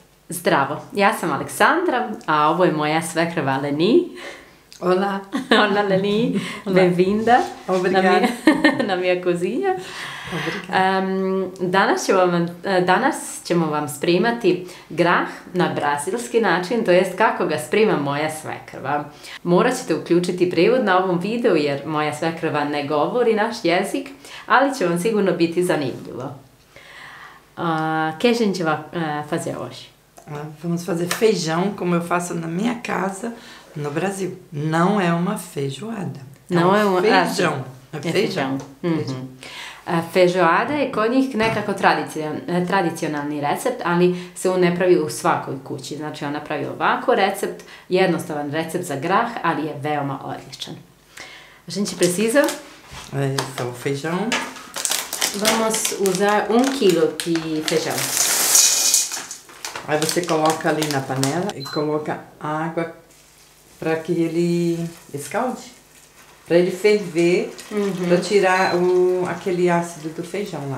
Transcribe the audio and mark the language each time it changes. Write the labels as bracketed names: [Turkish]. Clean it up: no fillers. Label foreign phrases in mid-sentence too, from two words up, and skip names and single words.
[Bosnian] Zdravo, ja sam Aleksandra, a ovo je moja svekrva Leni. [Portuguese] Olá. Olá Leni, bem-vinda Obrigada. na minha cozinha. Obrigada. [Bosnian] Danas ćemo vam spremati grah na brazilski način, to jest kako ga sprema moja svekrva. Morat ćete uključiti prevod na ovom videu jer moja svekrva ne govori naš jezik, ali će vam sigurno biti zanimljivo. [Portuguese] Que a gente vai fazer hoje? Vamos fazer feijão como eu faço na minha casa no Brasil. Não é uma feijoada. Não é uma feijão. É feijão. [Bosnian] Feijoada je kod njih nekako tradicionalni recept, ali se on ne pravi u svakoj kući. Znači ona pravi ovako recept, jednostavan recept za grah, ali je veoma odličan. [Portuguese] A gente precisa? Então, o feijão. Vamos usar 1 quilo de feijão. Aí você coloca ali na panela e coloca água para que ele escalde. Para ele ferver, para tirar aquele ácido do feijão lá.